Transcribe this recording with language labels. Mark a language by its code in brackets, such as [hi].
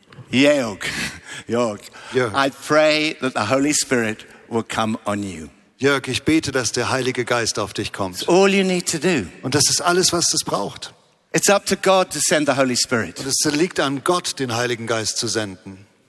[en] Jörg. I pray that the Holy Spirit will come on you. [de] Jörg, ich bete, dass der Heilige Geist auf dich kommt. [en] All you need to do. [de] Und das ist alles, was es braucht. [en] It's up to God to send the Holy Spirit. [de] Und es liegt an Gott, den Heiligen Geist zu senden.